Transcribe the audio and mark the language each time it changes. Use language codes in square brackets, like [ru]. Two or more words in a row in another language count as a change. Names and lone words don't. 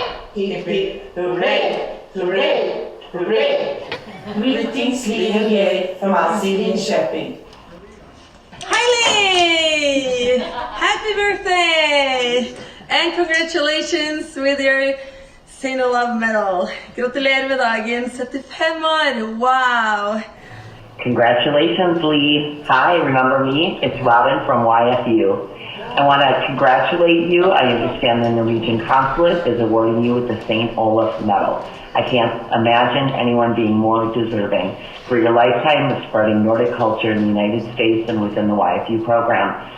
[en] Hip hip, hooray, hooray, hooray. Greetings, Lee and Geir from us in Linköping. Hi, Lee! Happy birthday! And congratulations with your St. Olav medal. [no] Gratulerer med dagen, 75 år, wow! [en] Congratulations, Lee. Hi, remember me? It's Robin from YFU. I want to congratulate you. I understand the Norwegian consulate is awarding you with the St. Olaf Medal. I can't imagine anyone being more deserving for your lifetime of spreading Nordic culture in the United States and within the YFU program.